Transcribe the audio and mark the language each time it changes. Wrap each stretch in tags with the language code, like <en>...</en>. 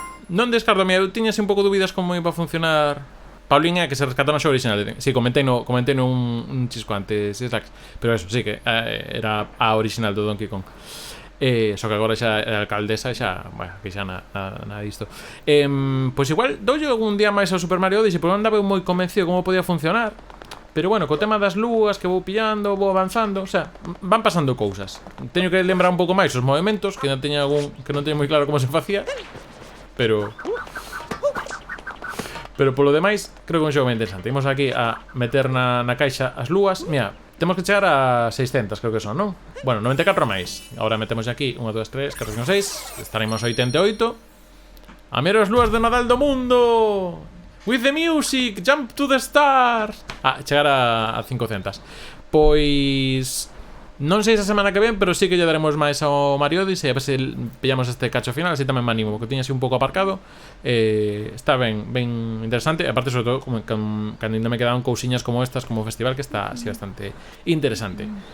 <gl>Non descarto, mira, eu tiñase un pouco dúbidas como iba a funcionar Paulín, que se rescató na xoga original. Sí, comenté no un chisco antes, pero eso, sí que era a original do Donkey Kong. Só que agora xa é alcaldesa, xa, bueno, que xa nada disto. Pois igual doulle algún día máis ao Super Mario Odyssey, porque non andaba moi convencido como podía funcionar. Pero bueno, co tema das lúas que vou pillando, vou avanzando, o sea, van pasando cousas. Teño que lembrar un pouco máis os movimentos, que non teño moi claro como se facía. Pero polo demais, creo que é un xogo moi interesante. Imos aquí a meter na caixa as lúas. Mira, temos que chegar a 600, creo que son, non? Bueno, 94 máis. Agora metemos aquí 1, 2, 3, 4, 5, 6. Estaremos a 88. A mero as lúas de Nadal do mundo.</gl> <en>With the music, jump to the stars.</en> <gl>Chegar a 500. Pois non sei esa semana que ven, pero sí que lle daremos máis ao Mario Odyssey. A ver se pillamos este cacho final, así tamén me animo, porque tiña así un pouco aparcado. Está ben interesante. Aparte, sobre todo, cando ainda me quedaban cousiñas como estas, como festival, que está así bastante interesante.</gl>